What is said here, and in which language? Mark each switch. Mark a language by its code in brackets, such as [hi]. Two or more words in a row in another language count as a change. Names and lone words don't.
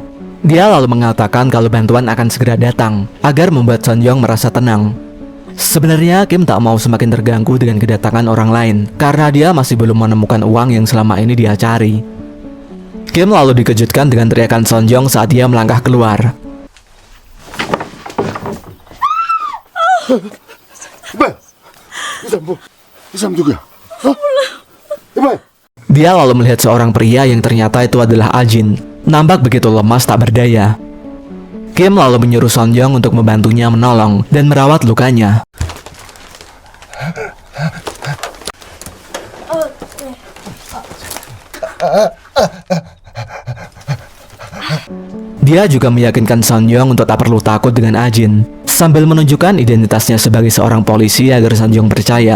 [id] Dia lalu mengatakan kalau bantuan akan segera datang agar membuat Sun Young merasa tenang. Sebenarnya Kim tak mau semakin terganggu dengan kedatangan orang lain karena dia masih belum menemukan uang yang selama ini dia cari. Kim lalu dikejutkan dengan teriakan Sun Young saat dia melangkah keluar. [ko] 이봐, 이 사람 누구야? 이봐. [id] Dia lalu melihat seorang pria yang ternyata itu adalah Ajin. Nampak begitu lemas tak berdaya. Kim lalu menyuruh Sun Young untuk membantunya menolong dan merawat lukanya. Dia juga meyakinkan Sun Young untuk tak perlu takut dengan Ajin, sambil menunjukkan identitasnya sebagai seorang polisi agar Sun Young percaya.